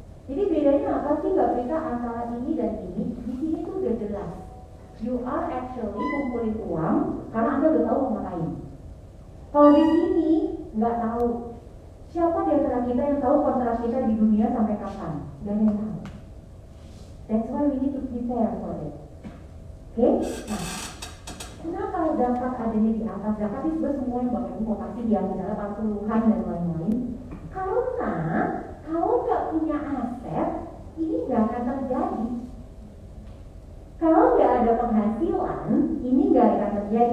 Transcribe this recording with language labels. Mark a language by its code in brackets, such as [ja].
[id] Jadi bedanya apa sih Mbak Rita antara ini dan ini? Di sini tuh udah jelas. [en] You are actually [id] kumpulin uang karena Anda udah tahu mau ngapain. Kalau di sini nggak tahu. Siapa di antara kita yang tahu kontrak kita di dunia sampai kapan? Gak ada yang tahu. [en] That's why we need to prepare for it. [id] Oke? Nah, kenapa zakat adanya di atas? Zakat itu semua yang Bapak Ibu mau kasih di antara 40-an dan lain-lain. Karena kalau nggak punya aset, ini nggak akan terjadi. Kalau nggak ada penghasilan, ini nggak akan terjadi.